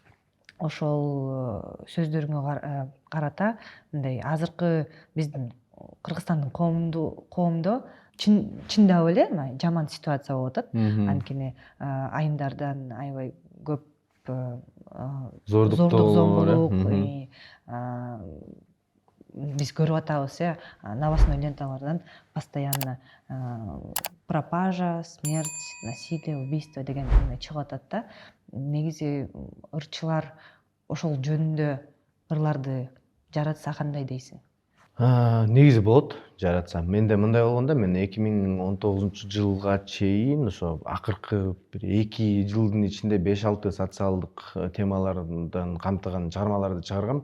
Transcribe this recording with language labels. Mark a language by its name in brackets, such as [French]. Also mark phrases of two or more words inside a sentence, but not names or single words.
[Kyrgyz] Ошол сөздөрүңө карата мындай азыркы биздин Кыргызстандын коомдо чындап эле жаман ситуация болуп атат. Анткени айымдардан аябай көп зордук, зомбулук, биз көрүп атабыз, [Russian] новостной ленталардан постоянно пропажа, смерть, насилие, убийство [Kyrgyz] деген чыгып атат да. Негизи ырчылар ошол жөнүндө ырларды жаратса кандай дейсиң? Негизи болот жаратса. Менде мындай болгондо, мен 2019-жылга чейин ошо акыркы 2 жылдын ичинде 5-6 социалдык темалардан камтыган чыгармаларды чыгаргам.